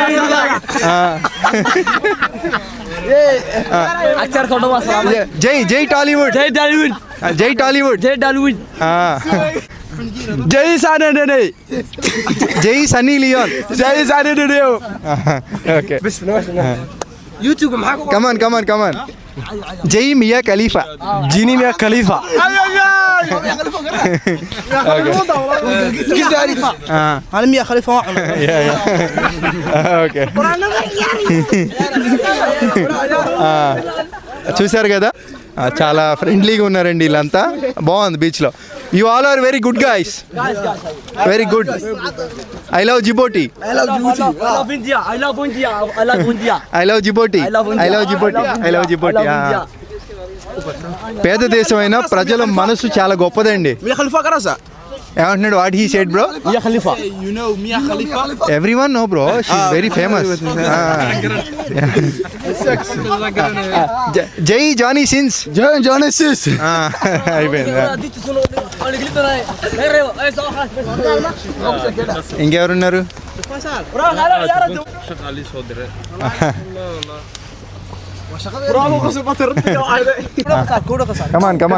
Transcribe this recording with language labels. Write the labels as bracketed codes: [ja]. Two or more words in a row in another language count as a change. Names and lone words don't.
[te] జై టాలీవుడ్ జై సన్నీ లియోన్ [en] okay come on [te] జై మియా ఖలీఫా [ar] انا ميا خليفه [te] ఓకే చూశారు కదా, చాలా ఫ్రెండ్లీగా ఉన్నారండి వీళ్ళంతా. బాగుంది బీచ్లో. [en] You all are very good guys, very good. I love Djibouti, [te] పేద దేశమైన ప్రజల మనసు చాలా గొప్పదండి. ఏమంటున్నాడు? [en] What he said bro? Mia Khalifa. You know Mia Khalifa? Everyone know bro, she's very famous. [te] జై జానీ సిన్స్. అయిపోయింది. ఇంకెవరున్నారు? కమాన్